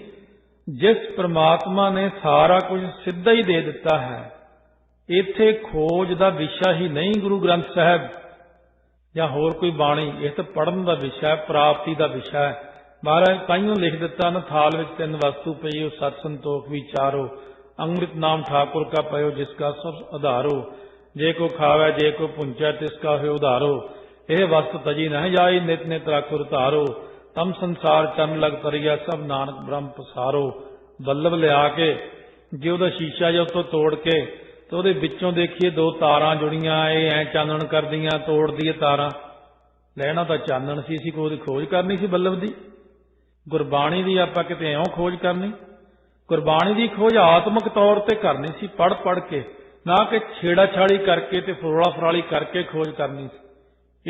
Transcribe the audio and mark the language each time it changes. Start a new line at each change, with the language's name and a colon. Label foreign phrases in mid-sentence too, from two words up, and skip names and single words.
Punjabi: ਜਿਸ ਪ੍ਰਮਾਤਮਾ ਨੇ ਸਾਰਾ ਕੁਝ ਸਿੱਧਾ ਹੀ ਦੇ ਦਿੱਤਾ ਹੈ, ਇੱਥੇ ਖੋਜ ਦਾ ਵਿਸ਼ਾ ਹੀ ਨਹੀਂ ਗੁਰੂ ਗ੍ਰੰਥ ਸਾਹਿਬ ਜਾਂ ਹੋਰ ਕੋਈ ਬਾਣੀ, ਇਹ ਤਾਂ ਪੜ੍ਹਨ ਦਾ ਵਿਸ਼ਾ ਹੈ, ਪ੍ਰਾਪਤੀ ਦਾ ਵਿਸ਼ਾ ਹੈ। ਮਹਾਰਾਜ ਤਾਈਓ ਲਿਖ ਦਿੱਤਾ ਨਾ,
Braj: ਥਾਲ ਵਿੱਚ 3 ਵਸਤੂ ਪਈ ਹੋ ਸਤ ਸੰਤੋਖ ਵਿਚਾਰੋ, ਅੰਮ੍ਰਿਤ ਨਾਮ ਠਾकुर का पयो जिसका सब आधारो, जे को खावे जे को पुंचै तिसका है उधारो, यह वस्तु तजी न जाई नित नित राखुर धारो, तम संसार चन लग तरिया सब नानक ब्रह्म पसारो।
Punjabi: ਬੱਲਬ ਲਿਆ ਕੇ ਜੇ ਉਹਦਾ ਸ਼ੀਸ਼ਾ ਜਿਹਾ ਉੱਤੋਂ ਤੋੜ ਕੇ ਤੇ ਉਹਦੇ ਵਿੱਚੋਂ ਦੇਖੀਏ 2 ਤਾਰਾਂ ਜੁੜੀਆਂ, ਇਹ ਐ ਚਾਨਣ ਕਰਦੀਆਂ, ਤੋੜ ਦਈਏ ਤਾਰਾਂ। ਲੈਣਾ ਤਾਂ ਚਾਨਣ ਸੀ, ਅਸੀਂ ਕੋਈ ਖੋਜ ਕਰਨੀ ਸੀ ਬੱਲਬ ਦੀ। ਗੁਰਬਾਣੀ ਦੀ ਆਪਾਂ ਕਿਤੇ ਇਉਂ ਖੋਜ ਕਰਨੀ? ਗੁਰਬਾਣੀ ਦੀ ਖੋਜ ਆਤਮਿਕ ਤੌਰ ਤੇ ਕਰਨੀ ਸੀ, ਪੜ੍ਹ ਪੜ੍ਹ ਕੇ, ਨਾ ਕਿ ਛੇੜਾ ਛਾੜੀ ਕਰਕੇ ਤੇ ਫਰੋਲਾ ਫਰਾਲੀ ਕਰਕੇ ਖੋਜ ਕਰਨੀ ਸੀ।